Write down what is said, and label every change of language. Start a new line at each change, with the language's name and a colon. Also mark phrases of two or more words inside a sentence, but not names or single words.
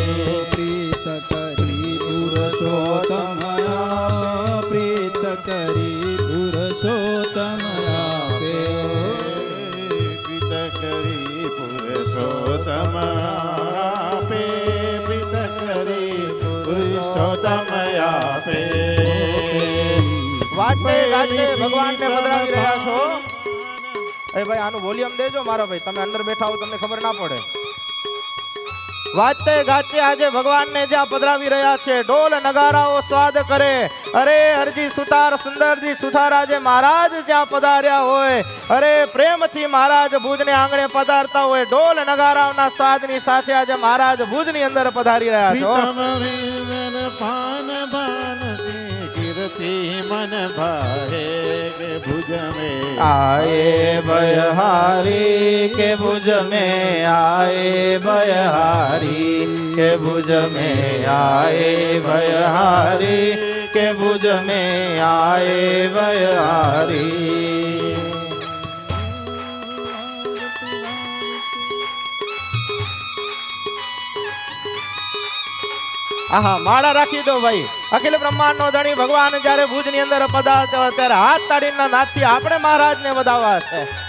Hindi: प्रीत करी पुरुषोत्तमया प्रीत करी पुरुषोत्तमया प्रीत करी पुरुषोत्तम पे प्रीत करी पुरुषोत्तम पे
Gujarati: વાજતે ગાજતે ભગવાનને પધરાવી રહ્યા છો. એ ભાઈ, આનું વોલ્યુમ દેજો મારા ભાઈ, તમે અંદર બેઠા હો તમને ખબર ના પડે. વાજતે ગાજતે આજે ભગવાનને જ્યાં પધરાવી રહ્યા છે, ઢોલ નગારાઓ સ્વાદ કરે. અરે હરજી સુતાર સુંદરજી સુથાર આજે મહારાજ જ્યાં પધાર્યા હોય, અરે પ્રેમથી મહારાજ ભુજને આંગણે પધારતા હોય, ઢોલ નગારાઓના સ્વાદની સાથે આજે મહારાજ ભુજની અંદર પધારી રહ્યા છો.
Hindi: पान बान कीर्ति मन भाए के भुज में आए भयहारी के भुज में आए भयहारी के भुज में आए भयहारी के भुज में आए भयहारी.
Gujarati: આહા, માળા રાખી દો ભાઈ. અખિલ બ્રહ્માંડ નો ધણી ભગવાન જ્યારે ભુજની અંદર પધારતો હોય ત્યારે હાથ તાળીના નાદથી આપણે મહારાજને વધાવવા છે.